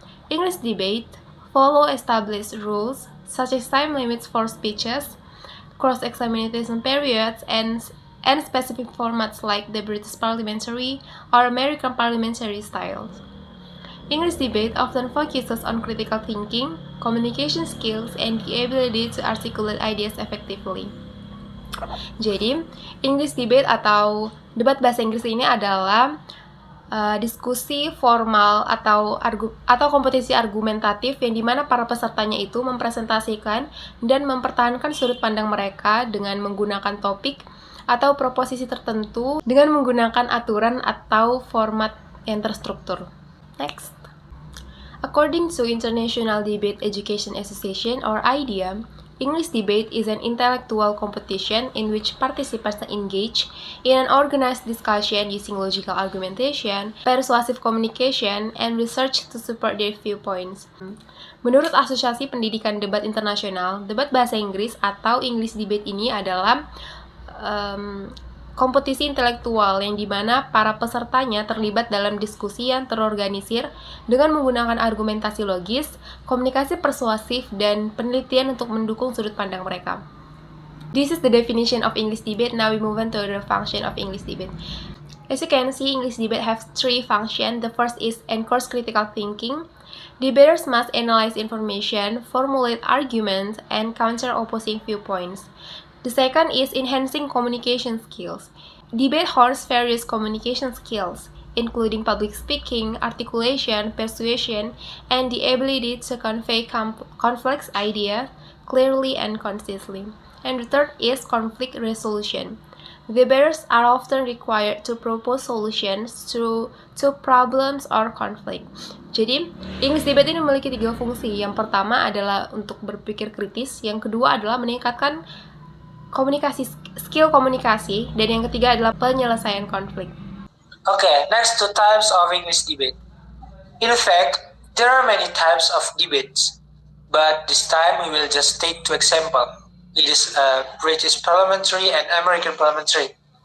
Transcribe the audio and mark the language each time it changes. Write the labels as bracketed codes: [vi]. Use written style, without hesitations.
[en] English debate follow established rules such as time limits for speeches, cross-examination periods, and specific formats like the British parliamentary or American parliamentary styles. English debate often focuses on critical thinking, communication skills, and the ability to articulate ideas effectively. [id] Jadi, English debate atau debat bahasa Inggris ini adalah diskusi formal atau kompetisi argumentatif yang dimana para pesertanya itu mempresentasikan dan mempertahankan sudut pandang mereka dengan menggunakan topik atau proposisi tertentu dengan menggunakan aturan atau format yang terstruktur. [en] Next. According to International Debate Education Association or IDEA, English debate is an intellectual competition in which participants engage in an organized discussion using logical argumentation, persuasive communication, and research to support their viewpoints. [id] Menurut Asosiasi Pendidikan Debat Internasional, debat bahasa Inggris atau English debate ini adalah kompetisi intelektual yang dimana para pesertanya terlibat dalam diskusi yang terorganisir dengan menggunakan argumentasi logis, komunikasi persuasif, dan penelitian untuk mendukung sudut pandang mereka. [en] This is the definition of English debate. Now we move on to the function of English debate. As you can see, English debate has three functions. The first is encourage critical thinking. Debaters must analyze information, formulate arguments, and counter opposing viewpoints. The second is enhancing communication skills. Debate hones various communication skills, including public speaking, articulation, persuasion, and the ability to convey complex ideas clearly and concisely. And the third is conflict resolution. Debaters are often required to propose solutions to problems or conflict. [id] Jadi, English debate ini memiliki tiga fungsi. Yang pertama adalah untuk berpikir kritis, yang kedua adalah meningkatkan skill komunikasi, dan yang ketiga adalah penyelesaian konflik. [en] Okay, next two types of English debate. In fact, there are many types of debates, but this time we will just take two examples. It is British parliamentary and American parliamentary.